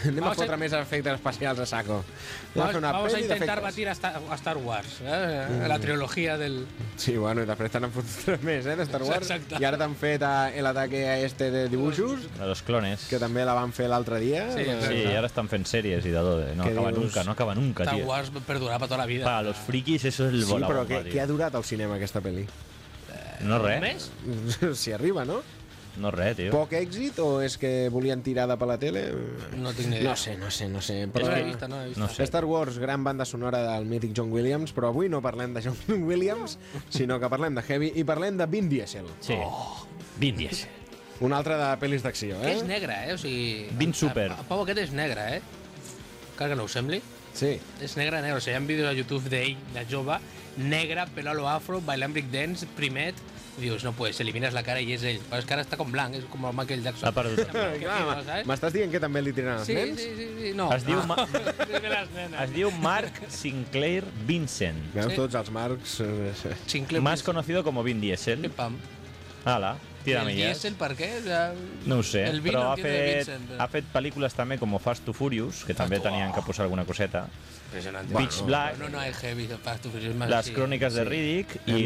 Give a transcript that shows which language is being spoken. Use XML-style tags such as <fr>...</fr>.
<ca>Anem a fotre més efectes especials a saco.</ca> <es>Vamos a intentar batir a Star Wars, la trilogia del...</es> <ca>Sí, bueno, i després t'han fotut més, de Star Wars. Exacte. I ara t'han fet l'ataque a este de dibuixos.</ca> <es>De los clones.</es> <ca>Que també la van fer l'altre dia. Sí, i ara estan fent sèries i de tot.</ca> <es>No acaba nunca, no acaba nunca, tio.</es> <ca>Star Wars perdurà per tota la vida.</ca> <es>Para los frikis, eso es el</es> <ca>bola. Sí, però què ha durat al cinema aquesta pel·li? No res. Més? Si arriba, no? No res, tio. Poc èxit o és que volien tirar de per la tele? No tinc ni idea. No sé. Però... No he vist. Star Wars, gran banda sonora del mític John Williams, però avui no parlem de John Williams, sinó que parlem de Heavy i parlem de Vin Diesel. Sí. Vin Diesel. Una altra de pel·lis d'acció, eh? Que és negre, eh? O sigui... Vin Super. El pavo aquest és negre, eh? Cal que no ho sembli. Sí. És negre. O sigui, hi ha vídeos a YouTube d'ell, de jove, negre,</ca> <es>pelo a lo afro,</es> <ca>bailant breakdance, primet... Dius,</ca> <es>no puedes,</es> <ca>elimines la cara i és ell. Però és que ara està com blanc, és com el Michael Jackson. Ha perdut. M'estàs dient que també li tiren els nens? Sí, no. Es diu Mark Sinclair Vincent. Veus tots els Marks?</ca> <es>Sinclair Vincent. Más conocido como Vin Diesel. Pim-pam. Hala, tira millas.</es> <ca>Vin Diesel, per què? No ho sé, però ha fet pel·lícules també com Fast to Furious, que també tenien que posar alguna coseta. Beach Black,</ca> <es>no hay heavy, Fast to Furious,</es> <ca>les Cròniques de Riddick i</ca>